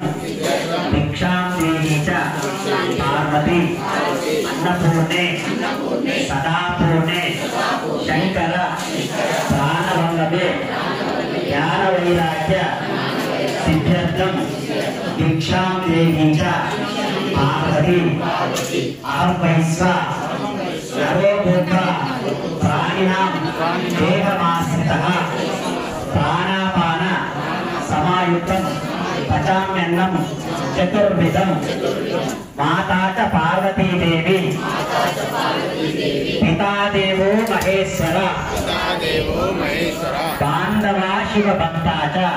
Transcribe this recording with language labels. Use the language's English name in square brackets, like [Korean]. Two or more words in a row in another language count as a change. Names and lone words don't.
[Sanskrit] పార్వతి అన్నపూర్ణే సదాపూర్ణే శంకర ప్రాణవల్లభే జ్ఞాన వైరాగ్య సిద్ధ్యర్థం దీక్షాం దేహి చ పార్వతి ఆర్పైస్వ సర్వభూత ప్రాణినాం దేహమాశ్రితః ప్రాణాపాన సమాయుక్తం పచామ్యన్నం చతుర్విధం. మాతా చ పార్వతీదేవి పితాదేవో మహేశ్వర బాంధవా శివభక్తా చ